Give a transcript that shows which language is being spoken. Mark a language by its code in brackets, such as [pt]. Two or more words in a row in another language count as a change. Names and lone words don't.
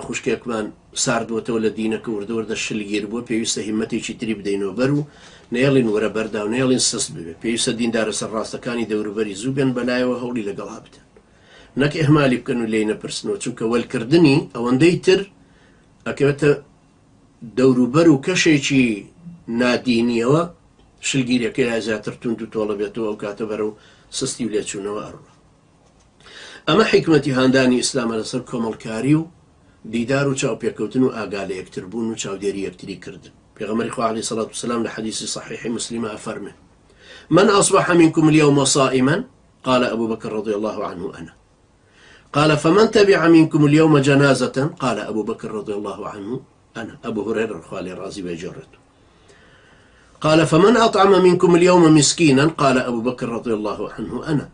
[ckb] خوشکێکمان ساردوەتەوە لە دینەکە وردەوەردە شلگیر بووە، پێویستە هیمەتێکی تری بدەینەوە بەر و نێڵین وەرە بەردا و نێڵین سست ببێ، پێویستە دیندارە سەرڕاستەکانی دەوروبەری زوو بێن بەلایەوە هەوڵی لەگەڵا بدەن، نەک ئیهمالی بکەن و لێی نەپرسنەوە، چونکە وەلکردنی ئەوەندەی تر ئەکەوێتە دەوروبەر و کەشێکی نادینیەوە شلگیریەکەی زیاتر توند و تۆڵە بێتەوە ئەو کاتە بەرەو سستی و لێچوونەوە ئەڕوە. ئەمە حیکمەتی هاندانی ئیسلامە لەسەر کۆمەڵکاری و دیدار و چاوپێکەوتن و ئاگا لە یەکتربوون و چاودێری یەکتری کردن. پێغەمبەری خوا [ar] عەلەیهی سەڵات وسەلام [ckb] لە حەدیثی صحیحی مسلمە ئەفەرمێ: [ar] من أصبح منكم اليوم صائما قال أبو بكر رضي الله عنه أنا. قال فمن تبع منكم اليوم جنازة قال أبو بكر رضي الله عنه أنا. أبو هريرة [ckb] خوالي رازي بجرته. [ar] قال فمن أطعم منكم اليوم مسكينا قال أبو بكر رضي الله عنه أنا.